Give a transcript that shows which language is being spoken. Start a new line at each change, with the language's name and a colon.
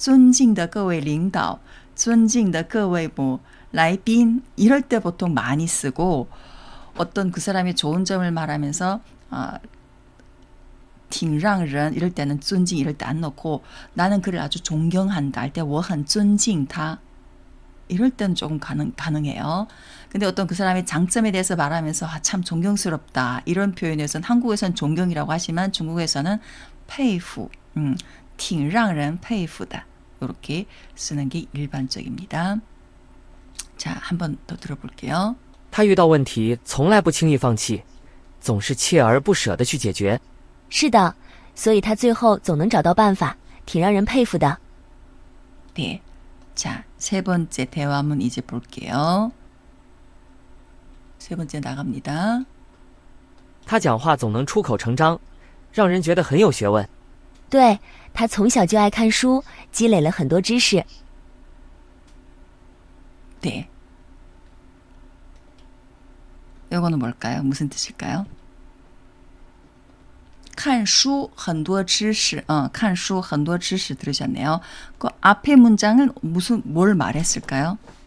Chinese: 尊敬的各位领导,尊敬的各位뭐来宾
Korean: 이럴 때 보통 많이 쓰고 어떤 그 사람의 좋은 점을 말하면서 挺让人 이럴 때는 尊敬 이럴 때 안 넣고 나는 그를 아주 존경한다 할 때
Chinese: 我很尊敬他
Korean: 이럴 때는 조금 가능해요. 근데 어떤 그 사람의 장점에 대해서 말하면서 참 존경스럽다 이런 표현에서는 한국에서는 존경이라고 하지만 중국에서는 佩服
Chinese: 挺让人佩服的
Korean: 이렇게 쓰는 게 일반적입니다. 자, 한 번 더 들어볼게요.
Chinese: 他遇到问题从来不轻易放弃，总是锲而不舍地去解决。是的，所以他最后总能找到办法，挺让人佩服的。
Korean: 네. 자, 세 번째 대화문 이제 볼게요. 세 번째 나갑니다.
Chinese: 他讲话总能出口成章，让人觉得很有学问。对，他从小就爱看书，积累了很多知识。
Korean: 네. 이거는 뭘까요? 무슨 뜻일까요?
Chinese: 看书很多知识, 看书很多知识
Korean: 들으셨네요. 그 앞에 문장은 뭘 말했을까요?